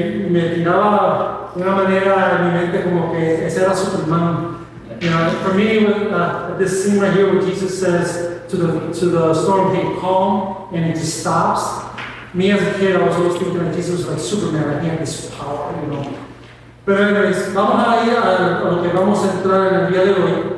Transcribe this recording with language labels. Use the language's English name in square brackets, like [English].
[Spanish] Me tiraba de una manera en mi mente como que ese era Superman. [English] You know, for me, this scene right here where Jesus says to the storm, "Hey, calm," and it just stops. Me as a kid, I was always thinking that Jesus was like Superman, like he had this power, you know. [Spanish] Pero anyways, vamos a ir a lo que vamos a entrar en el día de hoy.